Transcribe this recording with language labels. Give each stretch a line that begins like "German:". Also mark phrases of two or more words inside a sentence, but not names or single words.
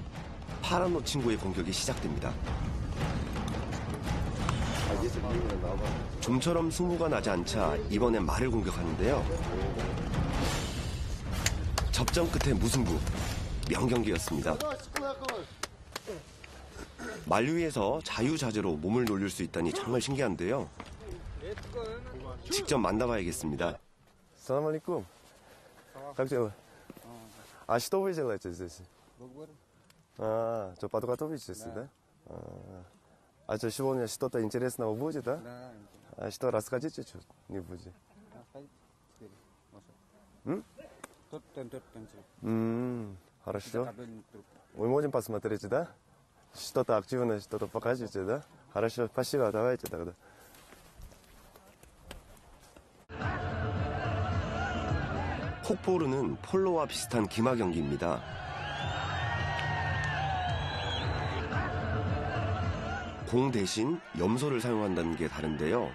Korean: 파란 옷 친구의 공격이 시작됩니다. 좀처럼 승부가 나지 않자 이번엔 말을 공격하는데요. 접전 끝에 무승부. 명경기였습니다. 말 위에서 자유자재로 몸을 놀릴 수 있다니 정말 신기한데요. 직접 만나봐야겠습니다.
Russian: Салам алейкум. Как дела? А что вы делаете здесь? А, 저 подготовитесь, да? А что, сегодня что-то интересного будет, да? Да, А что, расскажите что-нибудь? Хорошо. Мы можем посмотреть, да? Что-то активное, что-то покажете, да? Хорошо, спасибо, давайте тогда.
Korean: 콕보르는 폴로와 비슷한 기마 경기입니다. 공 대신 염소를 사용한다는 게 다른데요.